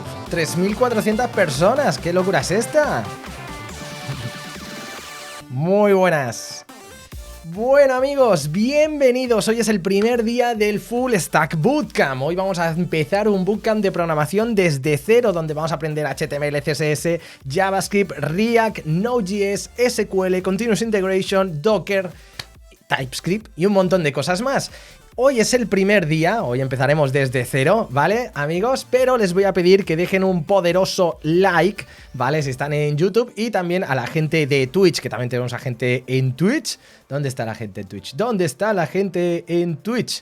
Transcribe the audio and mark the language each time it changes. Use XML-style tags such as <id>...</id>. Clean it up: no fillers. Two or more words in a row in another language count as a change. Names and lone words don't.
<es>3.400 personas. ¿Qué locura es esta? Muy buenas. Bueno amigos, bienvenidos. Hoy es el primer día del Full Stack Bootcamp. Hoy vamos a empezar un bootcamp de programación desde cero, donde vamos a aprender HTML, CSS, JavaScript, React, Node.js, SQL,</es> <en>Continuous Integration,</en> <es>Docker, TypeScript y un montón de cosas más. Hoy es el primer día, hoy empezaremos desde cero, ¿vale, amigos? Pero les voy a pedir que dejen un poderoso like, ¿vale? Si están en YouTube, y también a la gente de Twitch, que también tenemos a gente en Twitch. ¿Dónde está la gente en Twitch? ¿Dónde está la gente en Twitch?</es>